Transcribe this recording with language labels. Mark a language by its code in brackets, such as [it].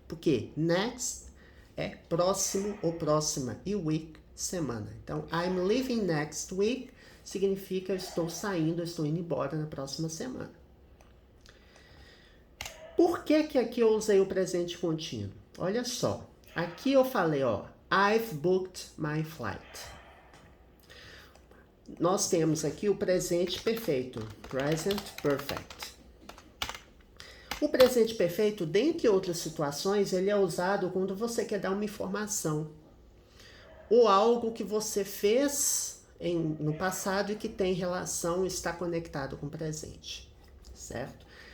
[pt] Porque next é próximo ou próxima e week, semana. Então, [en] I'm leaving next week [pt] significa eu estou saindo, eu estou indo embora na próxima semana. Por que aqui eu usei o presente contínuo? Olha só, aqui eu falei, ó, [en] I've booked my flight. [pt] Nós temos aqui o presente perfeito, present perfect. O presente perfeito, dentre outras situações, ele é usado quando você quer dar uma informação ou algo que você fez no passado e que tem relação, está conectado com o presente, certo?